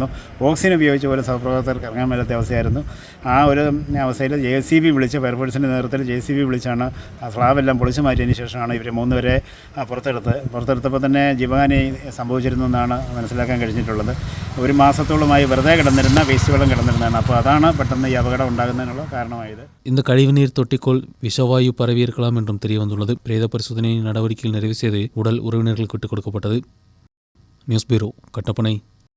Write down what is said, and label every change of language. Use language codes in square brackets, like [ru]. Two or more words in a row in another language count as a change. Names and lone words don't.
[ml] ഓക്സിജൻ ഉപയോഗിച്ച് പോലും സഹപ്രവർത്തകർക്ക് ഇറങ്ങാൻ മേലാത്ത അവസ്ഥയായിരുന്നു. ആ ഒരു അവസ്ഥയിൽ JCB വിളിച്ച്, ഫയർഫോഴ്സിൻ്റെ നേതൃത്വത്തിൽ JCB വിളിച്ചാണ് ആ സ്ലാബെല്ലാം പൊളിച്ചു മാറ്റിയതിന് ശേഷമാണ് ഇവർ 3 പേരെ പുറത്തെടുത്തപ്പോൾ തന്നെ ജീവഹാനി സംഭവിച്ചിരുന്നെന്നാണ് മനസ്സിലാക്കാൻ കഴിഞ്ഞിട്ടുള്ളത്. 1 മാസത്തോളമായി വെറുതെ കിടന്നിരുന്ന വേസ്റ്റ് വെള്ളം കിടന്നിരുന്നതാണ്. അപ്പോൾ അതാണ് പെട്ടെന്ന് ഈ അപകടം ഉണ്ടാകുന്നതിനുള്ള കാരണമായത്. [ta] இந்த கழிவுநீர் தொட்டிக்குள் விஷவாயு பரவி இருக்கலாம் என்றும் தெரிய வந்துள்ளது. பிரேத பரிசோதனை நடவடிக்கைகள் நிறைவு செய்து உடல் உறவினர்களுக்கு விட்டுக் கொடுக்கப்பட்டது. [en] news bureau, [ta] கட்டப்பனை.